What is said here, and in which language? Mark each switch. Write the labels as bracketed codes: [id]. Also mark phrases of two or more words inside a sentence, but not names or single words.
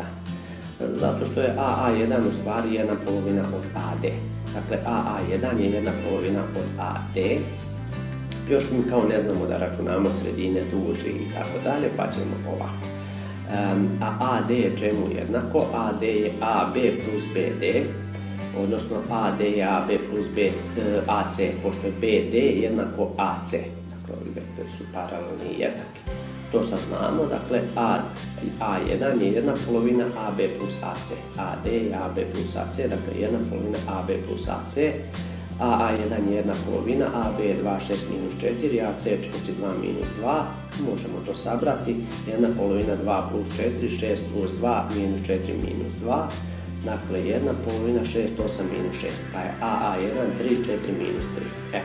[sr] Zato što je AA1 u stvari 1/2 od AD. Dakle, AA1 je 1/2 od AD. Još mi kao ne znamo da računamo sredine, duži i tako dalje, pa ćemo ovako. A AD je čemu jednako? AD je AB plus BD, odnosno AD je AB plus AC, pošto je BD jednako AC. Dakle, ovi vektori su paralelni i jednaki. To sad znamo, dakle, A1 je 1/2 AB plus AC. AD je AB plus AC, dakle 1/2 AB plus AC. AA1 je 1/2, AB je 2, 6 minus 4, AC je 4, 2 minus 2. Možemo to sabrati. 1/2 2 plus 4, 6 plus 2, minus 4 minus 2. Dakle, 1/2, 6, 8 minus 6, pa je AA1, 3, 4 minus 3.